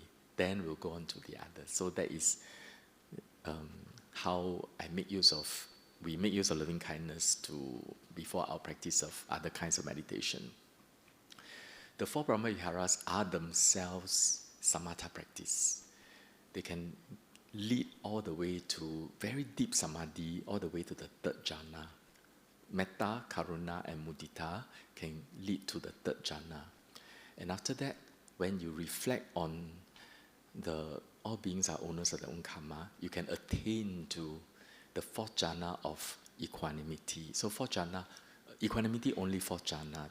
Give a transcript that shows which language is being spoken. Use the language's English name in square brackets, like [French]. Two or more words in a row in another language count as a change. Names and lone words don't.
[English] Then we'll go on to the others. So that is how we make use of loving kindness before our practice of other kinds of meditation. The 4 Brahmaviharas are themselves samatha practice. They can lead all the way to very deep samadhi, all the way to the 3rd jhana. [Pali] Metta, Karuna, [English] and Mudita can lead to the 3rd jhana. And after that, when you reflect on all beings are owners of their own karma, you can attain to the 4th jhana of equanimity. So 4th jhana, equanimity only 4th jhana.